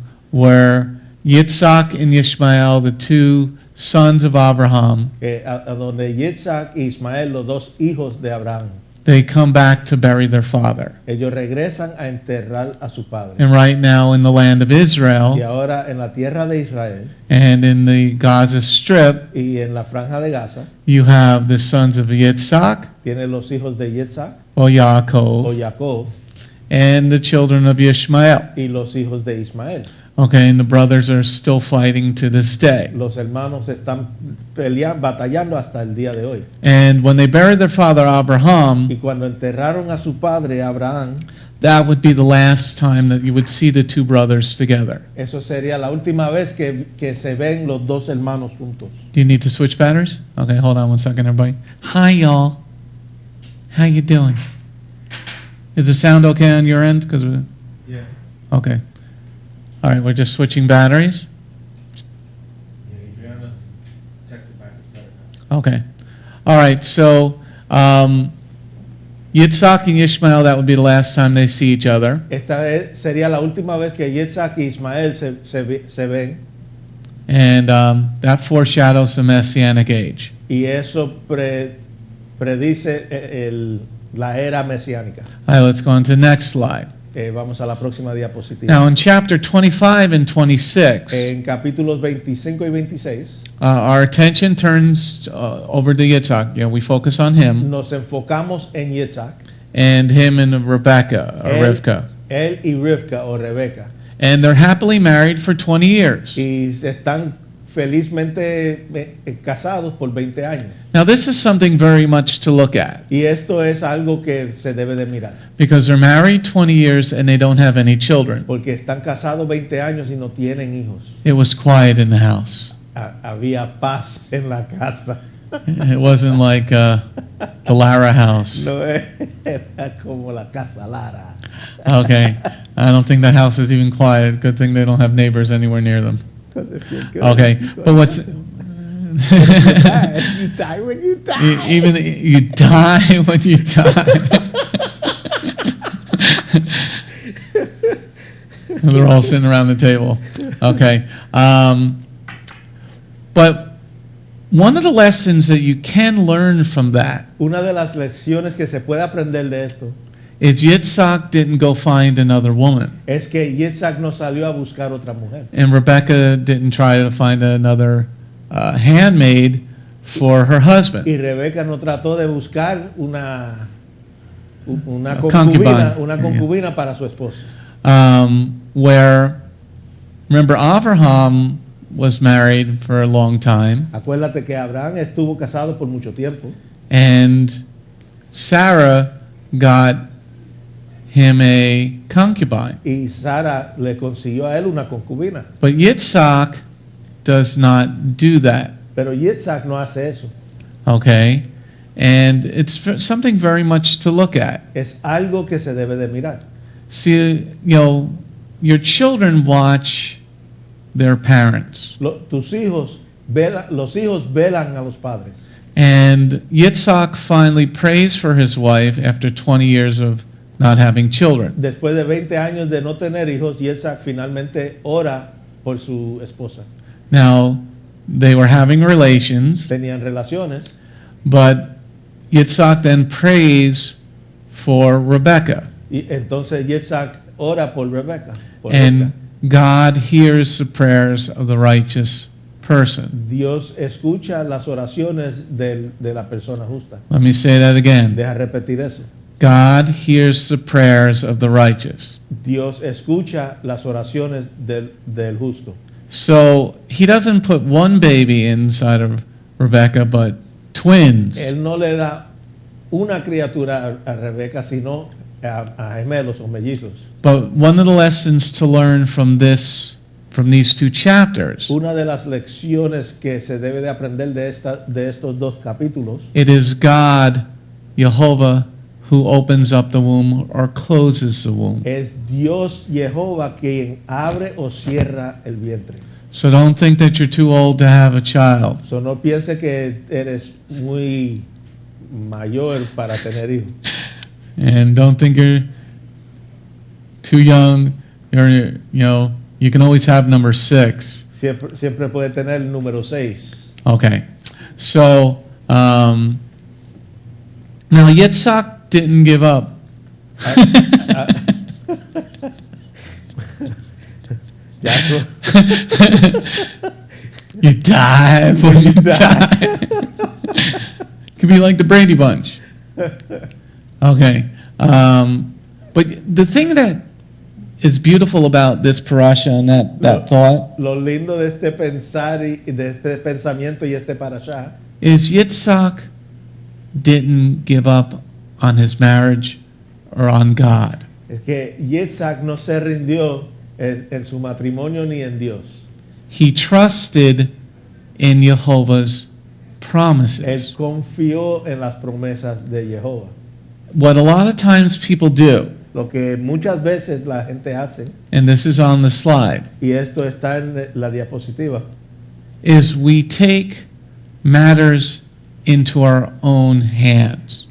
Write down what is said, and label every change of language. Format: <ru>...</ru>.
<en>where Yitz'chak and Ishmael, the two sons of Abraham,</en> <es>a donde Yitz'chak y Ismael, los dos hijos de Abraham,</es> <en>they come back to bury their father.</en> <es>ellos regresan a enterrar a su padre.</es> <en>And right now in the land of</en> <es>Y</es> <en>Israel</en> <es>ahora en la tierra de Israel</es> <en>and in the Gaza Strip,</en> <es>y en la franja de Gaza,</es> <en>you have the sons of Yitz'chak</en> <es>tiene los hijos de Yitz'chak</es> <en>or</en> <es>o</es> <en>Yaakov</en> <es>Jacob</es> <en>and the children of Ishmael.</en> <es>y los hijos de Ismael.</es> <en>Okay, and the brothers are still fighting to this day.</en> <es>Los hermanos están batallando hasta el día de hoy.</es> <en>And when they buried their father Abraham,</en> <es>Y cuando enterraron a su padre Abraham,</es> <en>that would be the last time that you would see the two brothers together.</en> <es>eso sería la última vez que se ven los dos hermanos juntos.</es> <en>Do you need to switch batteries? Okay, hold on one second, everybody. Hi, y'all. How you doing? Is the sound okay on your end? Yeah. Okay. All right, we're just switching batteries. Okay. All right, so Yitz'chak and Ishmael, that would be the last time they see each other.</en> <es>Esta sería la última vez que Yitz'chak y Ismael se ven.</es> <en>And that foreshadows the Messianic age.</en> <es>Y eso predice la era mesiánica.</es> <en>All right, let's go on to the next slide.</en> <es>Vamos a la próxima diapositiva.</es> <en>Now, in chapter 25 and 26,</en> <es>En capítulos 25 y 26,</es> <en>our attention turns over to Yitz'chak. We focus on him</en> <es>nos enfocamos en Yitz'chak,</es> <en>and him and Rebekah, or Rivkah.</en> <es>él y Rivkah o Rebekah.</es> <en>And they're happily married for 20 years.</en> <es>Y están felizmente casados por 20 años.</es> <en>Now, this is something very much to look at</en> <es>Y esto es algo que se debe de mirar,</es> <en>because they're married 20 years and they don't have any children.</en> <es>porque están casados 20 años y no tienen hijos.</es> <en>It was quiet in the house.</en> <es>Había paz en la casa.</es> <en>It wasn't like the Lara house.</en> <es>No era como la casa Lara.</es> <en>Okay. I don't think that house is even quiet. Good thing they don't have neighbors anywhere near them. Okay. But what's... You die when you die. Even you die when you die. They're all sitting around the table. Okay. But one of the lessons that you can learn from that</en> <es>Una de las lecciones que se puede aprender de esto</es> <en>is Yitz'chak didn't go find another woman,</en> <es>es que Yitz'chak no salió a buscar otra mujer.</es> <en>and Rebekah didn't try to find another handmaid for her husband.</en> <es>Y Rebeca no trató de buscar una</es> <en>A concubine.</en> <es>concubina para su esposo.</es> <en>Where, remember, Abraham was married for a long time,</en> <es>Acuérdate que Abraham estuvo casado por mucho tiempo</es> <en>and Sarah got him a concubine.</en> <es>y Sara le consiguió a él una concubina.</es> <en>But Yitz'chak does not do that,</en> <es>Pero Yitz'chak no hace eso.</es> <en>okay? And it's something very much to look at.</en> <es>Es algo que se debe de mirar.</es> <en>See, your children watch their parents.</en> <es>Los hijos velan a los padres.</es> <en>And Yitz'chak finally prays for his wife after 20 years of not having children.</en> <es>Después de 20 años de no tener hijos, Yitz'chak finalmente ora por su esposa.</es> <en>Now, they were having relations,</en> <es>Tenían relaciones,</es> <en>but Yitz'chak then prays for Rebekah.</en> <es>y entonces Yitz'chak ora por Rebekah.</es> <en>And God hears the prayers of the righteous person.</en> <es>Dios escucha las oraciones de la persona justa.</es> <en>Let me say that again.</en> <es>Deja repetir eso.</es> <en>God hears the prayers of the righteous.</en> <es>Dios escucha las oraciones del justo.</es> <en>So he doesn't put one baby inside of Rebekah, but twins.</en> <es>Él no le da una criatura a Rebeca, sino a gemelos o mellizos.</es> <en>But one of the lessons to learn from these two chapters,</en> <es>Una de las lecciones que se debe de aprender de estos dos capítulos</es> <en>it is God, Jehovah, who opens up the womb or closes the womb.</en> <es>es Dios Jehová quien abre o cierra el vientre.</es> <en>So don't think that you're too old to have a child.</en> <es>So no piense que eres muy mayor para tener hijos.</es> <en>And don't think you're too young. You can always have number 6.</en> <es>Siempre puede tener el número 6.</es> <en>Okay. So, now Yitz'chak didn't give up. Yaakov, You die when you die. Could be like the Brady Bunch. Okay. But the thing that is beautiful about this parasha and that thought</en> <es>Lo lindo de este pensar y de este pensamiento y este parashá</es> <en>is Yitz'chak didn't give up on his marriage or on God.</en> <es>es que Yitz'chak no se rindió en su matrimonio ni en Dios.</es> <en>He trusted in Jehovah's</en> <es>Él</es> <en>promises.</en> <es>confió en las promesas de Jehová.</es> <en>What a lot of times people do,</en> <es>Lo que muchas veces la gente hace,</es> <en>and this is on the slide,</en> <es>y esto está en la diapositiva,</es> <en>is we take matters into our own hands.</en>